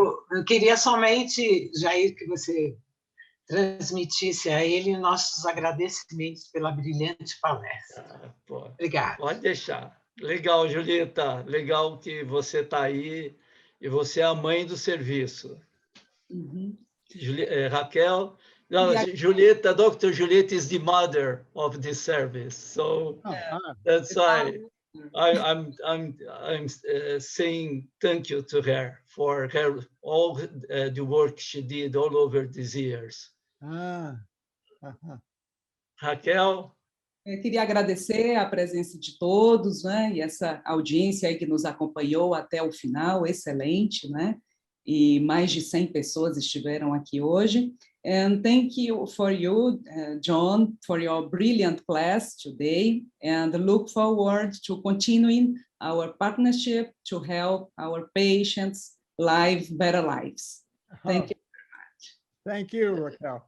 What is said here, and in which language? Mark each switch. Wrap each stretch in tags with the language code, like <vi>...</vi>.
<pt>Eu queria somente, Jair, que você transmitisse a ele nossos agradecimentos pela brilhante palestra. Obrigada. Pode deixar. Legal, Julieta. Legal que você está aí e você é a mãe do serviço. Uhum. Raquel, no, Julieta, Dr.</pt> <en>Julieta is the mother of the service, so that's why I'm saying thank you to her for all the work she did all over these years.</en> <pt>Raquel? Eu queria agradecer a presença de todos, né, e essa audiência aí que nos acompanhou até o final, excelente, né? E mais de 100 pessoas estiveram aqui hoje.</pt> <en>And thank you for you, John, for your brilliant class today, and look forward to continuing our partnership to help our patients live better lives. Thank you very much. Thank you, Raquel.</en>